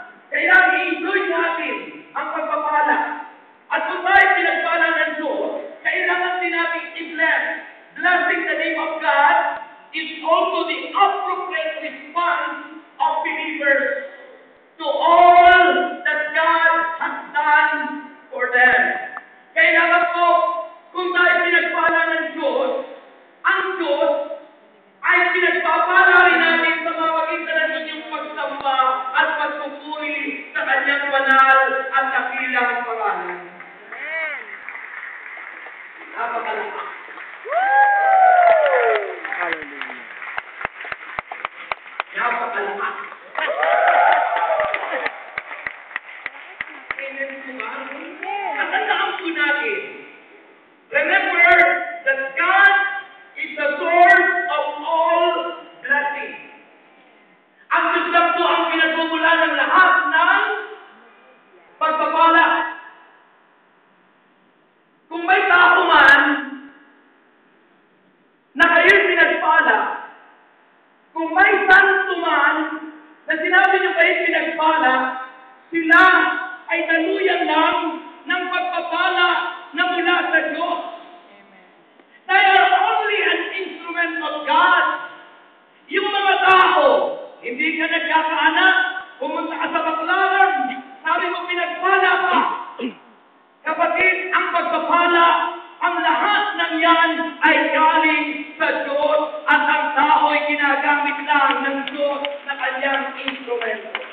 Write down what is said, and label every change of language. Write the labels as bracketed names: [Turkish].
[Filipino] Kailangan i-enjoy natin ang pagpapala. At kung tayo pinagpala ng Diyos, kailangan din natin i-bless. [English] Blessing the name of God is also the appropriate response of believers to all that God has done for them. [Filipino] Kailangan po, kung tayo pinagpala ng Diyos, ang Diyos ay pinagpapala rin natin sa mga magitan ng inyong pagsamba at pagpupuri sa kanyang banal at dakilang pangalan. Napakalakas. Hallelujah. Napakalakas. Amen po ba? Katandaan po natin. [English] Remember that God is the source of all blessings. [Filipino] Ang Diyos lang po ang pinagmumula ng lahat ng pagpapala. Kung may tao man na kayo'y pinagpala, kung may santo man na sinabi niyo kayo'y pinagpala, sila ay daluyan lang ng pagpapala na mula sa Diyos. [English] They are only an instrument of God. [Filipino] Yung mga tao, hindi ka nagkakaanak, pumunta ka sa baklaran, sabi mo pinagpala ka. Kapatid, ang pagpapala, ang lahat ng yan ay galing sa Diyos at ang tao ay ginagamit lang ng Diyos na kanyang instrumento.